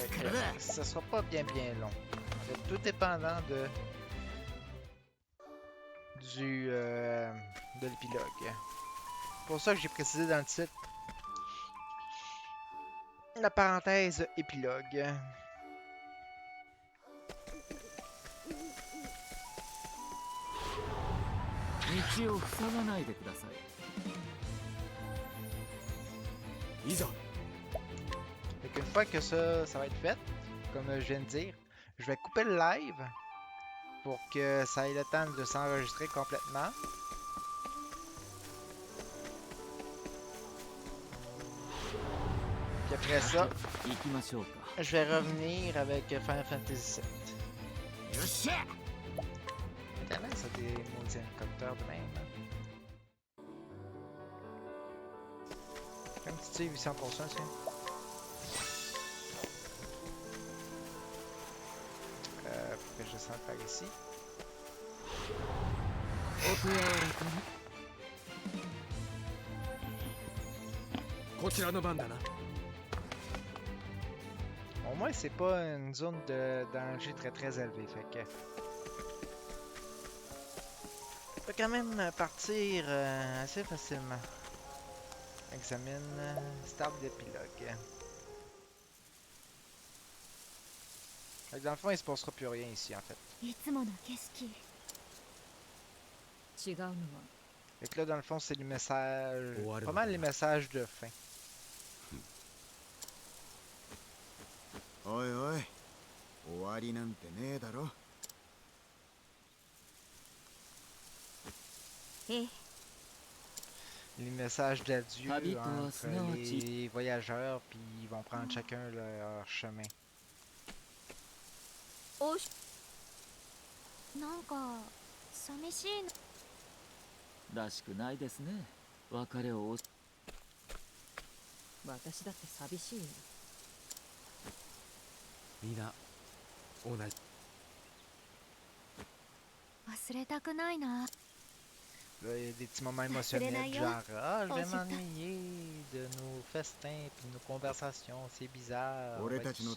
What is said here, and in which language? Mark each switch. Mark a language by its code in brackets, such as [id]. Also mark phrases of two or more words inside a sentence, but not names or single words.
[fr] Fait que, ça sera pas bien long. C'est tout dépendant du de l'épilogue. Pour ça que j'ai précisé dans le titre la parenthèse épilogue. [ja] 道を塞がないでください。いざ。 [fr] Fait qu'une fois que ça va être fait, comme je viens de dire, je vais couper le live pour que ça ait le temps de s'enregistrer complètement. Puis après ça, [ja] 行きましょうか。 [fr] je vais revenir avec Final Fantasy VII. [ja] よっしゃ。 [fr] Étonnant, ça des maudits hélicoptères de même. Hein. Comme tu dis, 800%, tiens. Faut que je descende par ici. [ja] お手柔らかに。こちらの番だな。 [fr] Au moins, c'est pas une zone de danger très élevée. Fait que. On peut quand même partir assez facilement. Examine. Start d'épilogue. Fait que dans le fond, il se passera plus rien ici en fait. [ja] いつもの景色違うのは [fr] Fait que là, dans le fond, c'est les messages. Pas mal les messages de fin. [ja] おいおい、終わりなんてねえだろ。ええ [fr] Les messages d'adieu Habite au entre Snow les voyageurs, puis ils vont prendre chacun leur chemin. [ja] おしなんか寂しいらしくないですね。別れを私だって寂しいよ。皆同じ。忘れたくないな。 [fr] Là, il y a des petits moments Renaillon. émotionnels, genre ah, je Oh, vais super. m'ennuyer de nos festins et de nos conversations, c'est bizarre, on va être [ja] 俺たちの